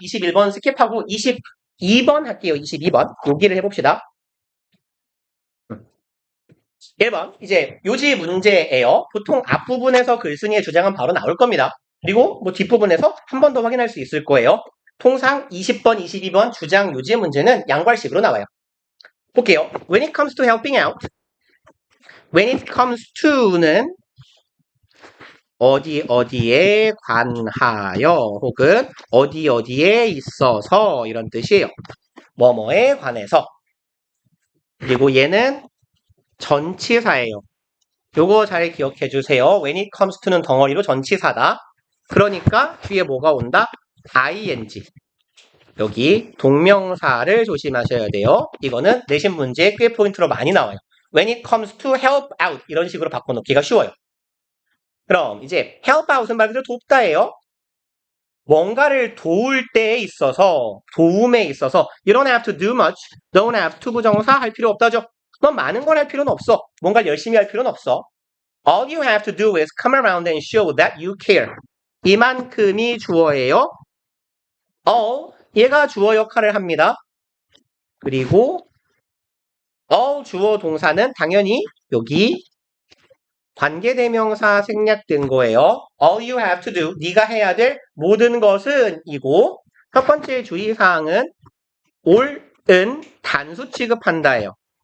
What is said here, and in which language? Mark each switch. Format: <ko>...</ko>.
<ko>21번 스킵하고 22번 할게요. 22번. 여기를 해봅시다. 1번. 이제 요지 문제예요. 보통 앞부분에서 글쓴이의 주장은 바로 나올 겁니다. 그리고 뭐 뒷부분에서 한 번 더 확인할 수 있을 거예요. 통상 20번, 22번 주장 요지 문제는 양괄식으로 나와요. 볼게요.</ko> <en>When it comes to helping out, when it comes to는</en> <ko>어디에 관하여 혹은 어디에 있어서 이런 뜻이에요. 뭐뭐에 관해서. 그리고 얘는 전치사예요. 요거 잘 기억해 주세요.</ko> <en>When it comes to는</en> <ko>덩어리로 전치사다. 그러니까 뒤에 뭐가 온다? ing. 여기 동명사를 조심하셔야 돼요. 이거는 내신 문제에 꽤 포인트로 많이 나와요.</ko> <en>When it comes to help out</en> <ko>이런 식으로 바꿔놓기가 쉬워요. 그럼 이제 help out은 말 그대로 돕다예요. 뭔가를 도울 때에 있어서 도움에 있어서</ko> <en>You don't have to do much. Don't have to</en> <ko>부정사 할 필요 없다죠. 넌 많은 걸 할 필요는 없어. 뭔가를 열심히 할 필요는 없어.</ko> <en>All you have to do is come around and show that you care.</en> <ko>이만큼이 주어예요. all 얘가 주어 역할을 합니다. 그리고 all 주어 동사는 당연히 여기 관계대명사 생략된 거예요.</ko> <en>All you have to do,</en> <ko>네가 해야 될 모든 것은 이고 첫 번째 주의사항은 all은 단수 취급한다예요.</ko>